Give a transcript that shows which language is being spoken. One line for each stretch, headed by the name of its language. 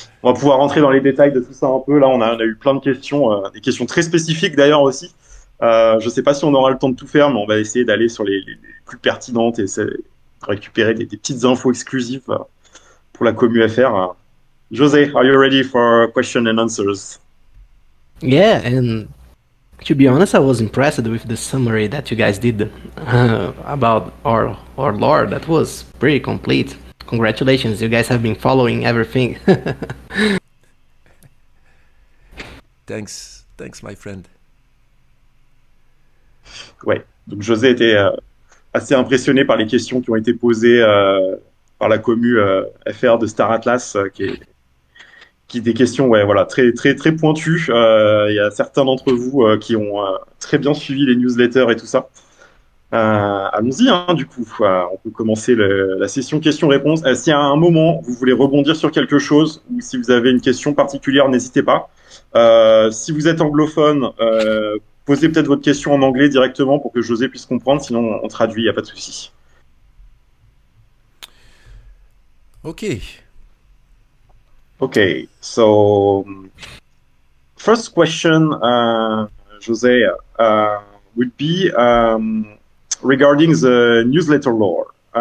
French: On va pouvoir rentrer dans les détails de tout ça un peu. Là, on a eu plein de questions, des questions très spécifiques d'ailleurs aussi. Je sais pas si on aura le temps de tout faire, mais on va essayer d'aller sur les plus pertinentes et récupérer des petites infos exclusives pour la commu FR.
English: José, are you ready for question and answers? Yeah, and to be honest, I was impressed with the summary that you guys did about our lore. That was pretty complete. Congratulations, you guys have been following everything. Thanks, my friend.
French: Ouais, donc José était assez impressionné par les questions qui ont été posées par la commu FR de Star Atlas, qui des questions voilà, très pointues. Il y a certains d'entre vous qui ont très bien suivi les newsletters et tout ça. Allons-y, hein, du coup. On peut commencer la session questions-réponses. Si à un moment, vous voulez rebondir sur quelque chose ou si vous avez une question particulière, n'hésitez pas. Si vous êtes anglophone, posez peut-être votre question en anglais directement pour que José puisse comprendre, sinon on traduit, il n'y a pas de souci.
English: Okay, so first question, José, would be regarding the newsletter lore.